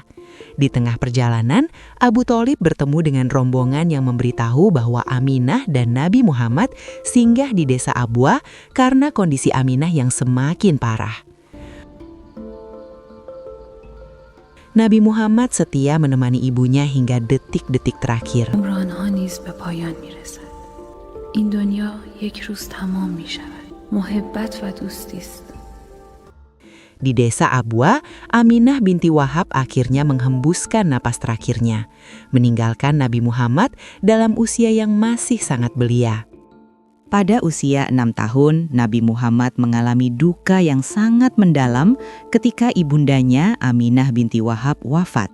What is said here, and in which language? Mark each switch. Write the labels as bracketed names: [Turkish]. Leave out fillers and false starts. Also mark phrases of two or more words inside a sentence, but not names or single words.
[Indonesian] Di tengah perjalanan, Abu Thalib bertemu dengan rombongan yang memberitahu bahwa Aminah dan Nabi Muhammad singgah di desa Abwa karena kondisi Aminah yang semakin parah. Nabi Muhammad setia menemani ibunya hingga detik-detik terakhir. [Persian] عمران‌ها نیز به پایان می‌رسد. این دنیا یک روز تمام می‌شود. محبت و دوستی است. [Indonesian] Di desa Abwa, Aminah binti Wahab akhirnya menghembuskan napas terakhirnya, meninggalkan Nabi Muhammad dalam usia yang masih sangat belia. Pada usia 6 tahun, Nabi Muhammad mengalami duka yang sangat mendalam ketika ibundanya Aminah binti Wahab wafat.